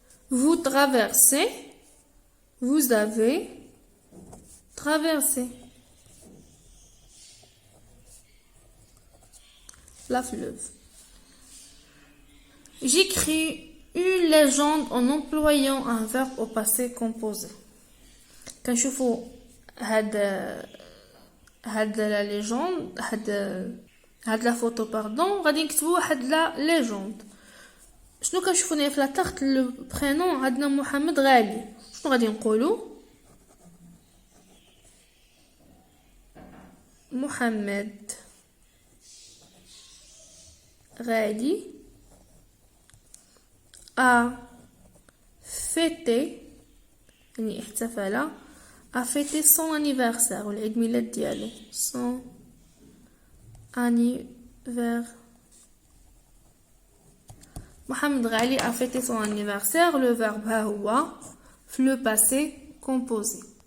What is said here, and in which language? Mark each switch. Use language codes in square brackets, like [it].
[fr] Vous traversez, vous avez traversé la fleuve. J'écris une légende en employant un verbe au passé composé. [ar] كنشوفوا هاد لا ليجوند هاد [fr] لا فوتو باردون [ar] غادي نكتبوا واحد لا ليجوند. شنو كنشوفوا هنا في لا تحت لو برينون عندنا محمد غالي. شنو غادي نقولوا؟ محمد غالي a fêté يعني احتفل [fr] a fêté son anniversaire [ar] والعيد ميلاد ديالو [fr] son anniversaire. محمد غالي a fêté son anniversaire. Le verbe [ar] ها هو في [fr] le passé composé.